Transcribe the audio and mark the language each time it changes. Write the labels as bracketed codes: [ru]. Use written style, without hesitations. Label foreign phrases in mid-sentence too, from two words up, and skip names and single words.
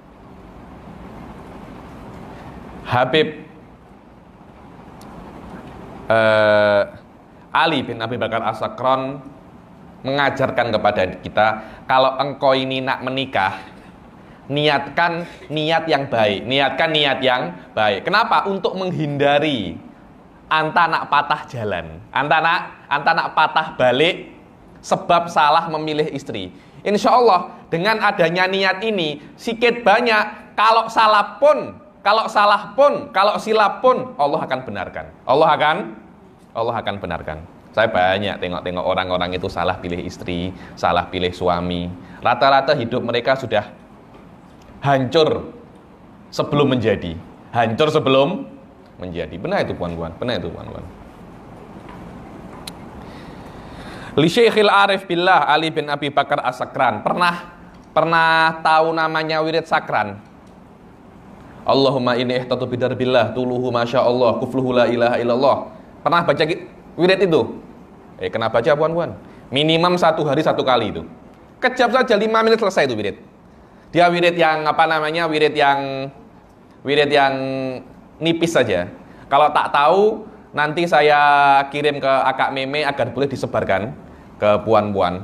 [ms] Habib Ali bin Abi Bakar As-Sakran mengajarkan kepada kita, kalau engkau ini nak menikah, niatkan niat yang baik. Niatkan niat yang baik. Kenapa? Untuk menghindari anta nak patah jalan, anta nak patah balik sebab salah memilih istri. [ar] إن شاء الله [ms] dengan adanya niat ini, sikit banyak kalau salah pun, kalau silap pun, Allah akan benarkan. Allah akan benarkan. Saya banyak tengok orang-orang itu salah pilih istri, salah pilih suami. Rata-rata hidup mereka sudah hancur sebelum menjadi. Hancur sebelum menjadi. Benar itu puan-puan. [ar] لشيخ العارف بالله [ms] Ali bin Abi Bakar As-Sakran. Pernah tahu namanya wirid sakran? [ar] اللهم إني أحطت بدرب الله طوله ما شاء الله قفله لا إله إلا الله. [ms] Pernah baca wirid itu? Kena baca puan-puan. Minimum 1 hari 1 kali itu. Kejap saja 5 menit selesai itu wirid. Dia wirid yang wirid yang nipis saja. Kalau tak tahu, nanti saya kirim ke Akak Meme agar boleh disebarkan ke puan-puan.